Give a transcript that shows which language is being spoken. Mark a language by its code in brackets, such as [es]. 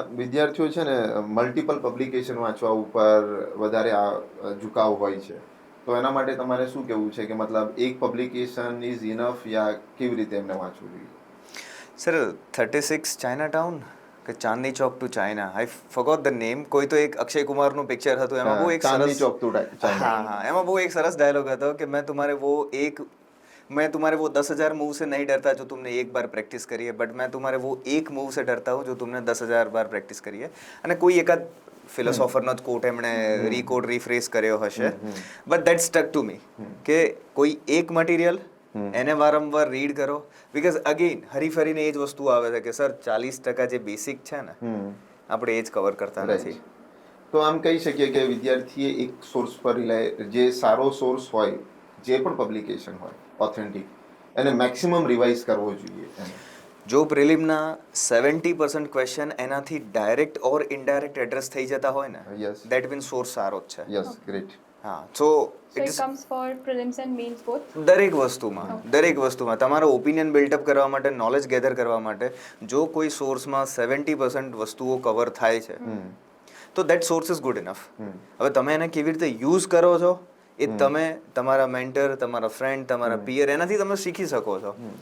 [gu] વિદ્યાર્થીઓ છે ને મલ્ટિપલ પબ્લિકેશન વાંચવા ઉપર વધારે ઝુકાવ હોય છે, તો એના માટે તમારે શું કહેવું છે કે મતલબ એક પબ્લિકેશન ઇઝ ઇનફ યા કેવી રીતે એમને વાંચવું જોઈએ? સર 36 ચાઇના ટાઉન કે Chandni Chowk two China, I forgot the name, કોઈ તો એક અક્ષય કુમારનું પિક્ચર હતું, એમાં બહુ એક ચાંદની સરસ ચોક ટુ ચાઇના. [hi] हाँ, [gu] એમાં બહુ એક સરસ ડાયલોગ હતો કે [hi] मैं तुम्हारे वो 10,000 मूव से नहीं डरता जो तुमने एक बार प्रैक्टिस करी है, बट मैं तुम्हारे वो एक मूव से डरता हूँ जो तुमने 10,000 बार प्रैक्टिस કરી है. [gu] અને કોઈ એકાદ ફિલોસોફરનો જ કોટ એમણે રીકોડ રીફ્રેઝ કર્યો હશે, but that stuck to me કે કોઈ એક મટીરિયલ એને વારંવાર રીડ કરો, બીકોઝ અગેન હરીફરીને એ જ વસ્તુ આવે છે કે સર 40% જે બેસિક છે ને આપણે એ જ કવર કરતા નથી. તો આમ કહી શકીએ કે વિદ્યાર્થીએ એક સોર્સ પર જે સારો સોર્સ હોય, જે પણ પબ્લિકેશન હોય ઓથેન્ટિક, એને મેક્સિમમ રિવાઇઝ કરવો જોઈએ. જો પ્રિલિમના 70% ક્વેશ્ચન એનાથી ડાયરેક્ટ ઓર ઇનડાયરેક્ટ એડ્રેસ થઈ જતા હોય ને, દેટ મીન્સ સોર્સ સારો જ છે. Yes, great. હા, સો [en] So it comes for prelims and mains both? [gu] દરેક વસ્તુમાં તમારો ઓપિનિયન બિલ્ટઅપ કરવા માટે, નોલેજ ગેધર કરવા માટે જો કોઈ સોર્સમાં 70% વસ્તુઓ કવર થાય છે તો that source is good enough. હવે તમે એને કેવી રીતે યુઝ કરો છો એ તમે, તમારા મેન્ટર, તમારા ફ્રેન્ડ, તમારા પિયર, એનાથી તમે શીખી શકો છો.